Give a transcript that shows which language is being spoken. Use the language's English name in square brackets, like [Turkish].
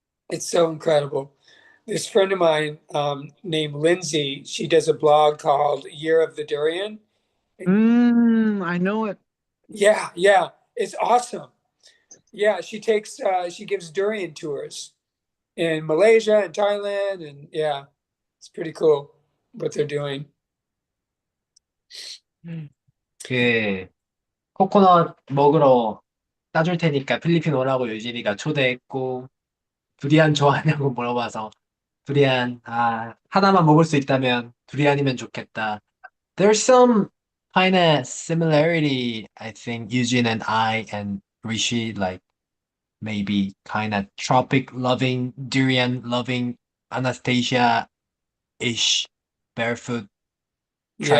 [English] It's so incredible. This friend of mine named Lindsay, she does a blog called Year of the Durian. I know it. Yeah, yeah, it's awesome. Yeah, she gives durian tours in Malaysia and Thailand, and yeah, it's pretty cool what they're doing. [Korean] 그 코코넛 먹으러 따줄 테니까 필리핀 오라고 유진이가 초대했고 두리안 좋아하냐고 물어봐서 두리안 하나만 먹을 수 있다면 두리안이면 좋겠다. [English] There's some kind of similarity, I think Eugene and I and Rishi, like maybe kind of tropic loving, durian loving Anastasia-ish barefoot try